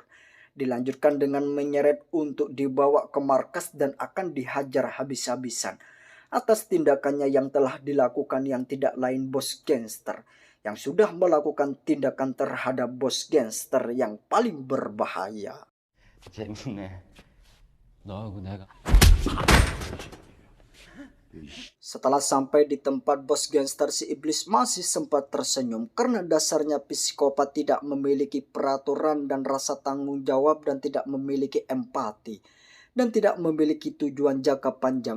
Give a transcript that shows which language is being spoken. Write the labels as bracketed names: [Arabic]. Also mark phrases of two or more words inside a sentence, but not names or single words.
[Indonesian] Dilanjutkan dengan menyeret untuk dibawa ke markas dan akan dihajar habis-habisan atas tindakannya yang telah dilakukan yang tidak lain bos gangster yang sudah melakukan tindakan terhadap bos gangster yang paling berbahaya. [Korean] 재밌네. 너하고 내가. [Indonesian] Setelah sampai di tempat bos gangster, si iblis masih sempat tersenyum karena dasarnya psikopat tidak memiliki peraturan dan rasa tanggung jawab dan tidak memiliki empati dan tidak memiliki tujuan jangka panjang.